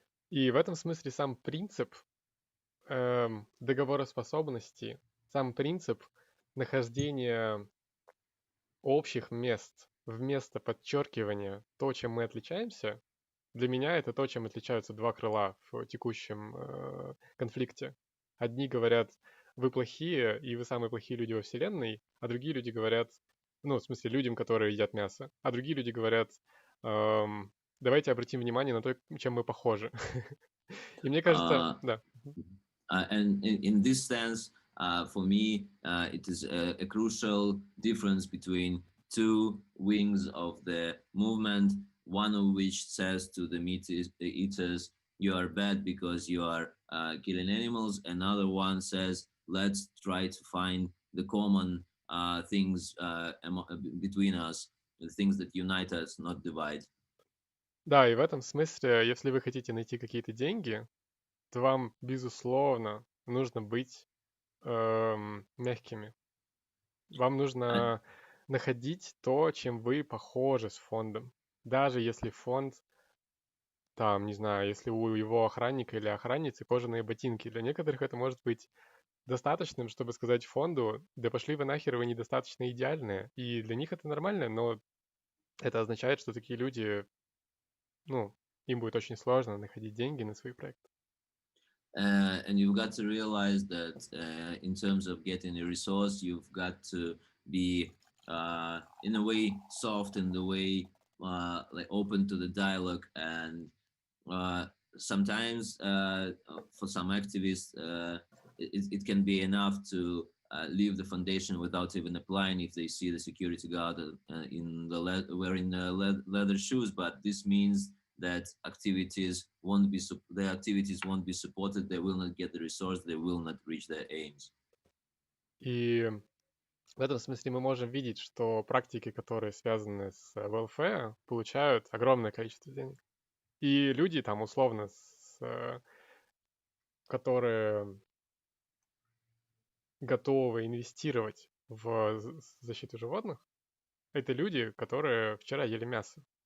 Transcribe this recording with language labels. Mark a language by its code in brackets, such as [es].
[ru] И в этом смысле сам принцип договороспособности, сам принцип нахождения общих мест вместо подчеркивания то, чем мы отличаемся, для меня это то, чем отличаются два крыла в текущем конфликте. Одни говорят, вы плохие, и вы самые плохие люди во Вселенной, а другие люди говорят, ну, в смысле, людям, которые едят мясо, а другие люди говорят, давайте обратим внимание на то, чем мы похожи. И мне кажется, Uh, да. [en] and in this sense, for me, it is a crucial difference between two wings of the movement, one of which says to the meat eaters, you are bad because you are killing animals. Another one says, let's try to find the common things between us, the things that unite us, not divide. [ru] Да, и в этом смысле, если вы хотите найти какие-то деньги, то вам, безусловно, нужно быть мягкими. Вам [en] And, [ru] нужно находить то, чем вы похожи с фондом. Даже если фонд, там, не знаю, если у его охранника или охранницы кожаные ботинки. Для некоторых это может быть достаточным, чтобы сказать фонду, да пошли вы нахер, вы недостаточно идеальные. И для них это нормально, но это означает, что такие люди, ну, им будет очень сложно находить деньги на свои проекты. [en] and you've got to realize that in terms of getting a resource, you've got to be in a way soft, in the way like open to the dialogue, and uh, sometimes for some activists it can be enough to leave the foundation without even applying if they see the security guard in the wearing leather shoes, but this means that activities won't be supported, they will not get the resource, they will not reach their aims. [ru] И в этом смысле мы можем видеть, что практики, которые связаны с welfare, получают огромное количество денег. И люди там условно, которые готовы инвестировать в защиту животных, это люди, которые вчера ели мясо.